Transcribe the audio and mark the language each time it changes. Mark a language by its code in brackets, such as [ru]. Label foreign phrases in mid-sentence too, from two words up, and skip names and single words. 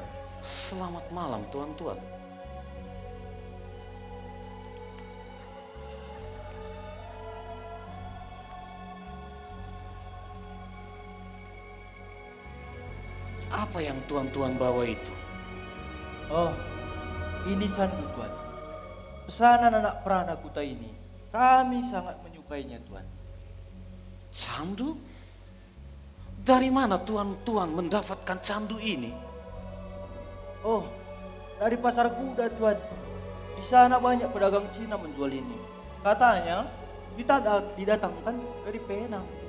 [id] Selamat malam, tuan-tuan. Apa yang tuan-tuan bawa itu? Oh, ini candu Tuan. Pesanan anak perana kuta ini. Kami sangat menyukainya Tuan. Candu? Dari mana tuan-tuan mendapatkan candu ini? Oh, dari pasar kuda Tuan. Di sana banyak pedagang Cina menjual ini. Katanya didatangkan dari Penang.